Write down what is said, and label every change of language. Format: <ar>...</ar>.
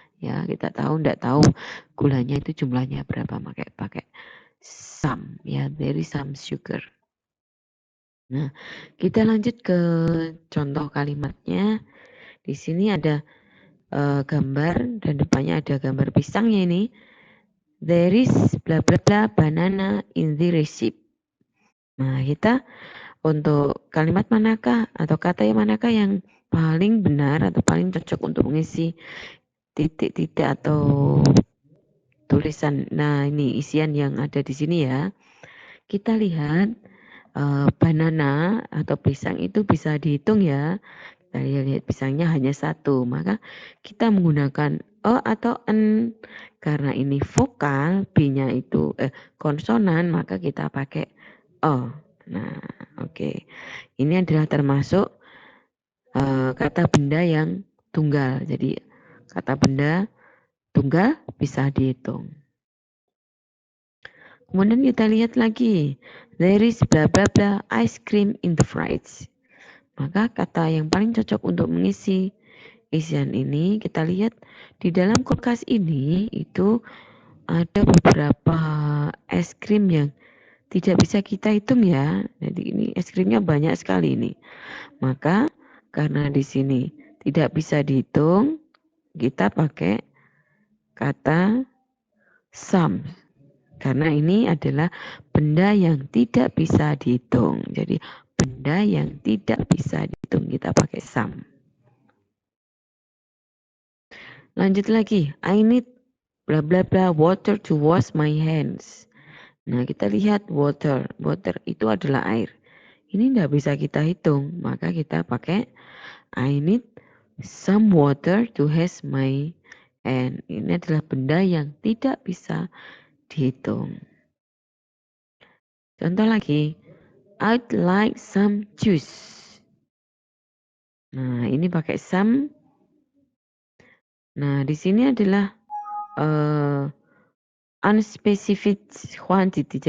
<id>Ya kita tidak tahu gulanya itu jumlahnya berapa. Pakai</id> <en>some. Ya there is some sugar.</en> <id>Nah kita lanjut ke contoh kalimatnya. Di sini ada gambar dan depannya ada gambar pisangnya ini.</id> <en>There is bla bla bla banana in the receipt.</en> <id>Nah kita untuk kalimat manakah atau kata yang manakah yang paling benar atau paling cocok untuk mengisi titik-titik atau tulisan. Nah, ini isian yang ada di sini ya. Kita lihat banana atau pisang itu bisa dihitung ya. Kita lihat pisangnya hanya satu, maka kita menggunakan o atau n karena ini vokal, b-nya itu konsonan, maka kita pakai o. Nah, oke. Ini adalah termasuk kata benda yang tunggal. Jadi kata benda tunggal bisa dihitung. Kemudian kita lihat lagi.</id> <en>There is bla bla bla ice cream in the fridge.</en> <id>Maka kata yang paling cocok untuk mengisi isian ini kita lihat di dalam kulkas ini itu ada beberapa es krim yang tidak bisa kita hitung ya. Jadi ini es krimnya banyak sekali ini. Maka karena di sini tidak bisa dihitung, kita pakai kata some. Karena ini adalah benda yang tidak bisa dihitung. Jadi benda yang tidak bisa dihitung kita pakai some. Lanjut lagi.</id> <en>I need bla bla bla water to wash my hands.</en> <id>Nah kita lihat water. Water itu adalah air. Ini tidak bisa kita hitung. Maka kita pakai</id> <en>I need some water to wash my hands.</en> <id>Ini adalah benda yang tidak bisa dihitung. Contoh lagi.</id> <en>I'd like some juice.</en> <id>Nah ini pakai some. Nah di sini adalah</id> <en>unspecified quantity.</en>